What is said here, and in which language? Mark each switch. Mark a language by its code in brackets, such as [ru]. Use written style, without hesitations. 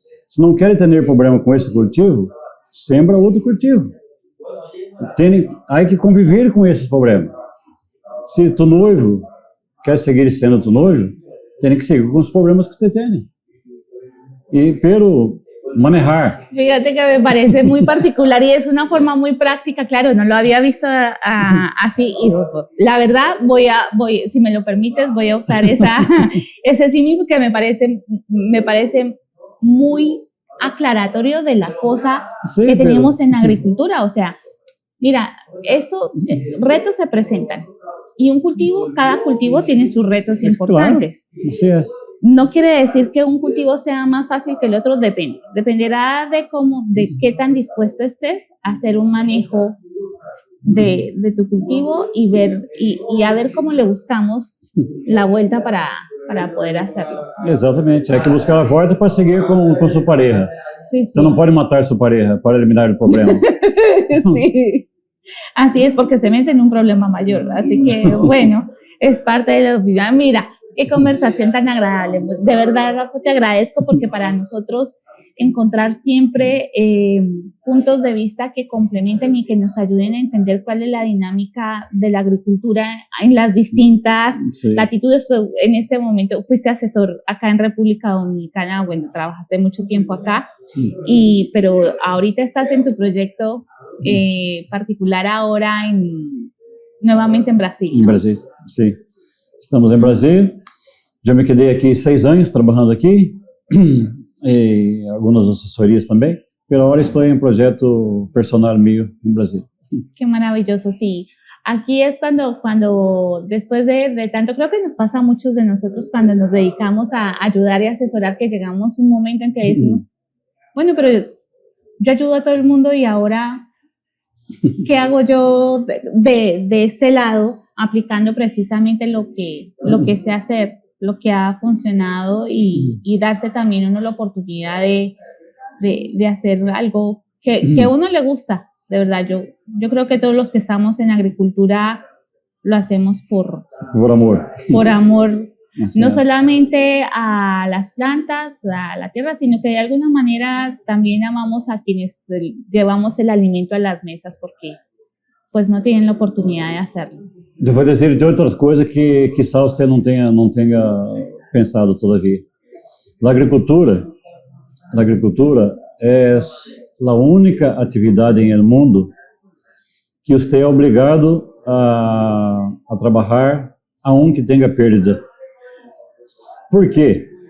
[pt] Se não quer ter problema com esse cultivo, sembra outro cultivo. Há que conviver com esses problemas. Se tu noivo quer seguir sendo tu noivo, tem que seguir com os problemas que você tem. [es] Pero manejar. Fíjate que me parece muy particular y es una forma muy práctica, claro, no lo había visto así y la verdad si me lo permites, voy a usar ese símil porque me parece muy aclaratorio de la cosa que tenemos en la agricultura. O sea, mira, retos se presentan y cada cultivo tiene sus retos importantes. Claro, así es. No quiere decir que un cultivo sea más fácil que el otro, dependerá de qué tan dispuesto estés a hacer un manejo de tu cultivo y a ver cómo le buscamos la vuelta para poder hacerlo. Exatamente, hay que buscar a volta para seguir con su pareja. Sí, sí. [pt] Você não pode matar [es] su pareja para eliminar el problema. Sí, así es, porque se mete en un problema mayor, así que bueno, es parte de la vida. Mira, qué conversación tan agradable. De verdad, Rafa, te agradezco porque para nosotros encontrar siempre puntos de vista que complementen y que nos ayuden a entender cuál es la dinámica de la agricultura en las distintas latitudes. En este momento fuiste asesor acá en República Dominicana, bueno, trabajaste mucho tiempo acá, pero ahorita estás en tu proyecto particular ahora nuevamente en Brasil, ¿no? En Brasil, sí. [pt] Estamos em Brasil. Já me quedei aqui 6 anos trabalhando aqui, e algumas assessorias também. Pero ahora estou em um projeto personal mío em Brasil. [es] Qué maravilloso, sí. Aquí es cuando después de tanto, creo que nos pasa a muchos de nosotros cuando nos dedicamos a ayudar y asesorar, que llegamos a un momento en que decimos, bueno, pero yo ayudo a todo el mundo y ahora, ¿qué hago yo de este lado? Aplicando precisamente lo que sé hacer, lo que ha funcionado y darse también uno la oportunidad de hacer algo que a uno le gusta, de verdad. Yo creo que todos los que estamos en agricultura lo hacemos por amor. Por amor, no solamente a las plantas, a la tierra, sino que de alguna manera también amamos a quienes llevamos el alimento a las mesas, porque pues no tienen la oportunidad de hacerlo. [pt] Eu vou dizer de outras coisas que quizá você não tenha pensado todavia. A agricultura é a única atividade no mundo que você é obrigado a trabalhar aunque tenha perda. Por quê?